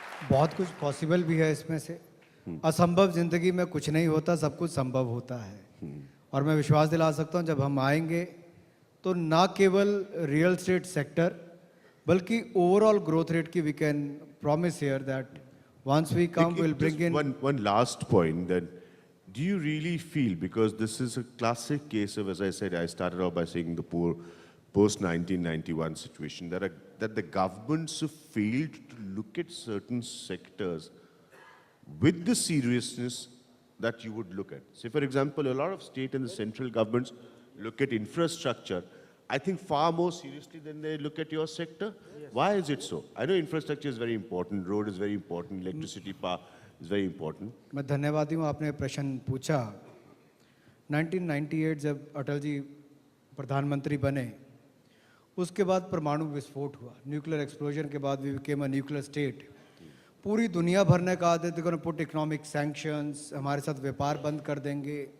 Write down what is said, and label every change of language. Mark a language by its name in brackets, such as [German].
[Hindi] बहुत कुछ पॉसिबल भी है इसमें से। असंभव जिंदगी में कुछ नहीं होता, सब कुछ संभव होता है। और मैं विश्वास दिला सकता हूँ जब हम आएंगे तो ना केवल रियल एस्टेट सेक्टर बल्कि ओवरऑल ग्रोथ रेट की [English] We can promise here that once we come we'll bring in One last point then. Do you really feel, because this is a classic case of, as I said, I started off by saying the poor post-1991 situation, that the governments have failed to look at certain sectors with the seriousness that you would look at. Say, for example, a lot of state and the central governments look at infrastructure, I think, far more seriously than they look at your sector. Yes. Why is it so? I know infrastructure is very important, road is very important, electricity, power is very important. [Hindi] मैं धन्यवादी हूँ, आपने प्रश्न पूछा। 1998 जब अटल जी प्रधानमंत्री बने, उसके बाद परमाणु विस्फोट हुआ, न्यूक्लियर एक्सप्लोजन के बाद [English] We became a nuclear state. [Hindi] पूरी दुनिया भर ने कहा था देखो [English] put economic sanctions, [Hindi] हमारे साथ व्यापार बंद कर देंगे।